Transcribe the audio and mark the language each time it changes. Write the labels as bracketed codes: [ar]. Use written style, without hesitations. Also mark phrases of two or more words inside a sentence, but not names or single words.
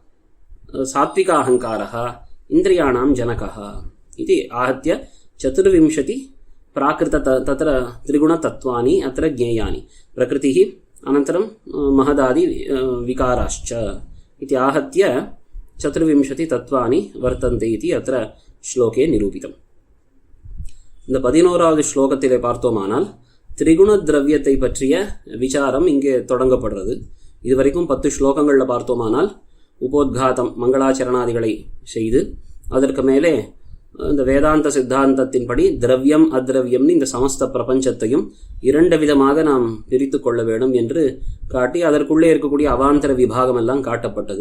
[sa] सात्विकाहङ्कारः इन्द्रियाणां जनकः इति आहत्य 24 प्राकृत तत्र त्रिगुणतत्त्वानि अत्र ज्ञेयानि, प्रकृतिः अनन्तरं महदादि विकाराश्च इति आहत्य 24 तत्त्वानि वर्तन्ते इति अत्र श्लोके निरूपितम्. [ta] இந்த 11வது ஸ்லோகத்திலே பார்த்தோமானால் திரிகுண திரவியத்தை பற்றிய விசாரம் இங்கே தொடங்கப்படுறது. இதுவரைக்கும் 10 ஸ்லோகங்களில் பார்த்தோமானால் உபோத்காதம் மங்களாச்சரணாதிகளை செய்து அதற்கு மேலே இந்த வேதாந்த சித்தாந்தத்தின்படி திரவியம் அத்ரவியம்னு இந்த சமஸ்த பிரபஞ்சத்தையும் 2 விதமாக நாம் பிரித்து கொள்ள வேண்டும் என்று காட்டி அதற்குள்ளே இருக்கக்கூடிய அவாந்தர விபாகம் எல்லாம் காட்டப்பட்டது.